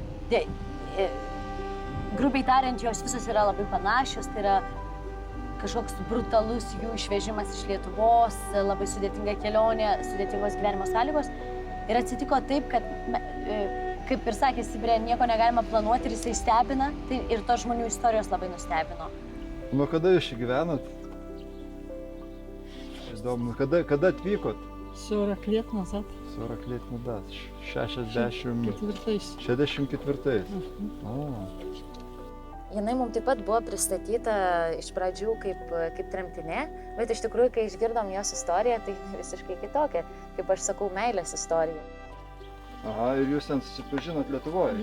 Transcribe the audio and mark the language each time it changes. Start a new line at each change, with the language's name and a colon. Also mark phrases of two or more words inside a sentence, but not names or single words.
Lithuanian: Grubiai tariant, jos visos yra labai panašios, tai yra kažkoks brutalus jų išvežimas iš Lietuvos, labai sudėtinga kelionė, sudėtingos gyvenimo sąlygos. Ir atsitiko taip, kad, kaip ir sakė Sibirė, nieko negalima planuoti ir jisai stebina, tai ir tos žmonių istorijos labai nustebino. Nuo kada jūs čia gyvenat? Įdomu, kada atvykot?
Russian: 40 лет назад. 40 лет назад. 64.
Lithuanian: Jinai mums taip pat buvo pristatyta iš pradžių kaip tremtinė, bet iš tikrųjų, kai išgirdom jos istoriją, tai visiškai kitokia, kaip aš sakau, meilės istorija. Aha, ir jūs ten susipažinot Lietuvoje?